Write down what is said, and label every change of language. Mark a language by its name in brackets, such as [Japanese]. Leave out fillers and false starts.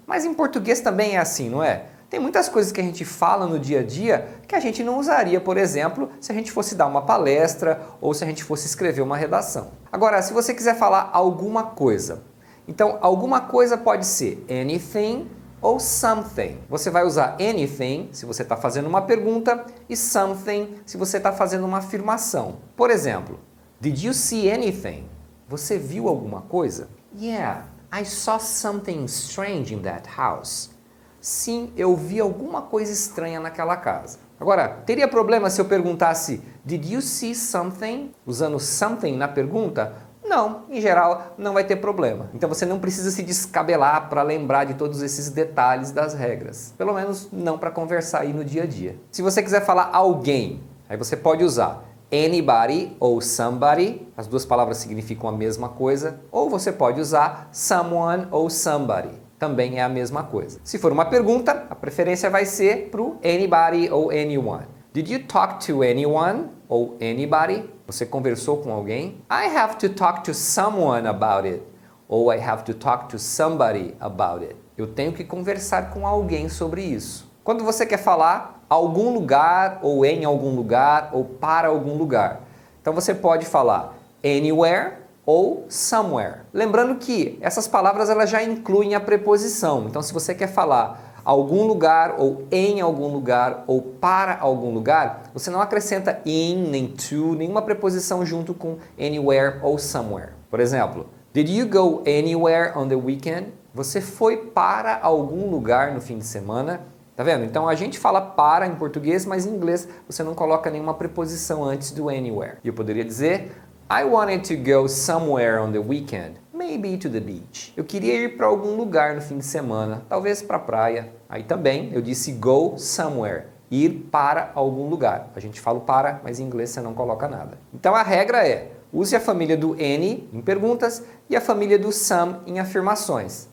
[Portuguese] Mas em português também é assim, não é? Tem muitas coisas que a gente fala no dia a dia que a gente não usaria, por exemplo, se a gente fosse dar uma palestra ou se a gente fosse escrever uma redação. Agora, se você quiser falar alguma coisa, então alguma coisa pode ser anything ou something. Você vai usar anything se você está fazendo uma pergunta e something se você está fazendo uma afirmação. Por exemplo, [English] Did you see anything? [Portuguese] Você viu alguma coisa? [English] Yeah, I saw something strange in that house. [Portuguese] Sim, eu vi alguma coisa estranha naquela casa. Agora, teria problema se eu perguntasse [English] Did you see something? [Portuguese] Usando something na pergunta? Não, em geral não vai ter problema. Então você não precisa se descabelar para lembrar de todos esses detalhes das regras. Pelo menos não para conversar aí no dia a dia. Se você quiser falar alguém, aí você pode usar anybody ou somebody. As duas palavras significam a mesma coisa. Ou você pode usar someone ou somebody. Também é a mesma coisa. Se for uma pergunta, a preferência vai ser para o anybody ou anyone. [English] Did you talk to anyone [Portuguese] ou [English] anybody? [Portuguese] Você conversou com alguém? [English] I have to talk to someone about it. Ou I have to talk to somebody about it. [Portuguese] Eu tenho que conversar com alguém sobre isso. Quando você quer falar algum lugar, ou em algum lugar, ou para algum lugar. Então você pode falar anywhere ou somewhere. Lembrando que essas palavras elas já incluem a preposição. Então se você quer falar algum lugar, ou em algum lugar, ou para algum lugar, você não acrescenta in, nem to, nenhuma preposição junto com anywhere ou somewhere. Por exemplo, [English] Did you go anywhere on the weekend? [Portuguese] Você foi para algum lugar no fim de semana? Tá vendo? Então a gente fala para em português, mas em inglês você não coloca nenhuma preposição antes do anywhere. E eu poderia dizer [English] I wanted to go somewhere on the weekend. Maybe to the beach. [Portuguese] Eu queria ir para algum lugar no fim de semana, talvez para a praia. Aí também eu disse [English] go somewhere, [Portuguese] ir para algum lugar. A gente fala para, mas em inglês você não coloca nada. Então a regra é, use a família do any em perguntas e a família do some em afirmações.